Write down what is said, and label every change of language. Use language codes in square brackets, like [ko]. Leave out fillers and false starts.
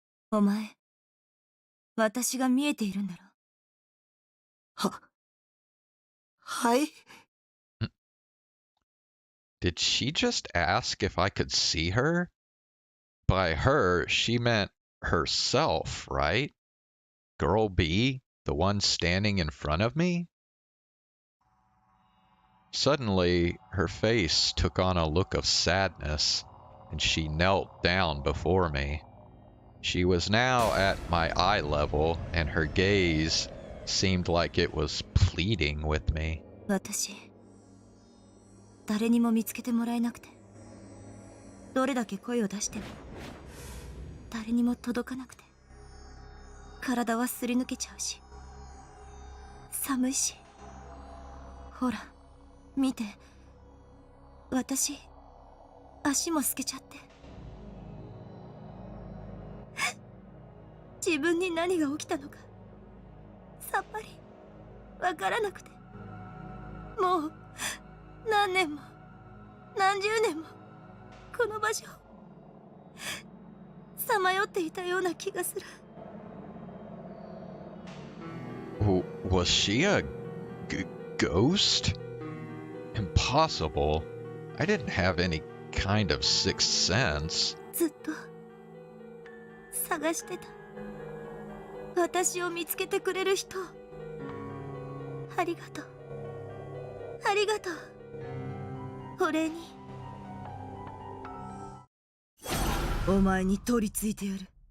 [ja] お前、私が見えているんだろ。はい。 [en] Did she just ask if I could see her? By her, she meant herself, right? Girl B? The one standing in front of me? Suddenly, her face took on a look of sadness, and she knelt down before me. She was now at my eye level, and her gaze seemed like it was pleading with me. [ja] 私、誰にも見つけてもらえなくて、どれだけ声を出しても誰にも届かなくて、体はすり抜けちゃうし、寒いし。ほら、見て、私、足も透けちゃって。自分に何が起きたのかさっぱりわからなくて、もう何年も何十年もこの場所をさまよっていたような気がする。 [en] Was she a ghost? Impossible. I didn't have any kind of sixth sense. [ja] ずっと探してた。私を見つけてくれる人。ありがとう。ありがとう。お礼に。お前に取り付いてやる。